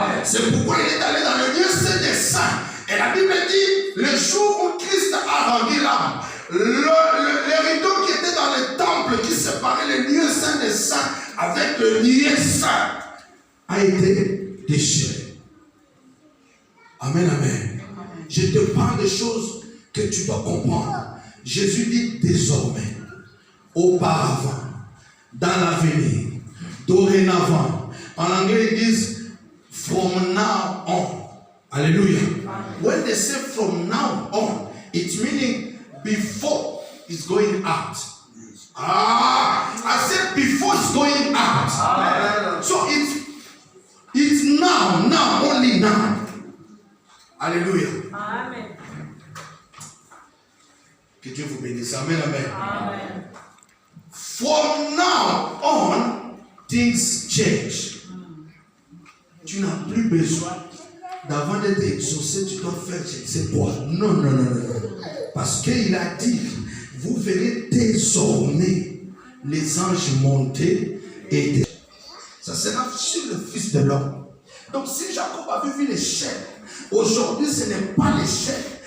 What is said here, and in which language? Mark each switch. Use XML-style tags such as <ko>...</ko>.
<fr>C'est pourquoi il est allé dans le lieu saint des saints. Et la Bible dit, le jour où Christ a rendu l'âme, les rideaux qui étaient dans le temple, qui séparaient le lieu saint des saints avec le lieu saint, a été déchiré. Amen, amen. Je te parle des choses que tu dois comprendre. Jésus dit désormais, auparavant, dans l'avenir, dorénavant. En anglais, ils disent</fr> <en>from now on.</en> <fr>Hallelujah.</fr> <en>When they say from now on, it's meaning before it's going out. I said before it's going out. Amen. So it's now, only now. Hallelujah. Amen.</en> <fr>Que Dieu vous bénisse. Amen, amen. Amen.</fr> <en>From now on, things change.</en> <fr>Tu n'as plus besoin d'avant d'être exaucé, tu dois faire je ne sais quoi. Non. Parce qu'il a dit, vous verrez désormais les anges monter et descendre. Ça sera sur le Fils de l'homme. Donc si Jacob avait vu l'échelle, aujourd'hui ce n'est pas l'échelle.</fr>